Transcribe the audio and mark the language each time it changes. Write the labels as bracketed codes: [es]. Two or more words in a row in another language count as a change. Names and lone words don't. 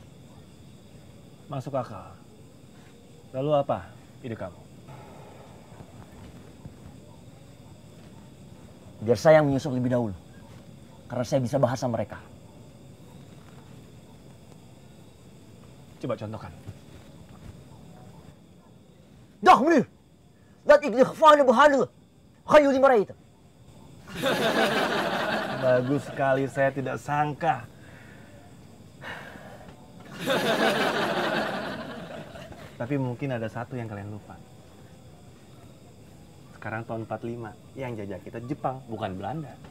[id] Masuk akal. Lalu apa ide kamu? Biar saya yang menyusup lebih dahulu. Karena saya bisa bahasa mereka. Coba contohkan. [nl] Dah, meneer. Dat ik de gevangenen behandelen. Gaan jullie maar eten. [id] Bagus sekali, saya tidak sangka. Tapi mungkin ada satu yang kalian lupa. Sekarang tahun 45, yang jajah kita Jepang, bukan Belanda.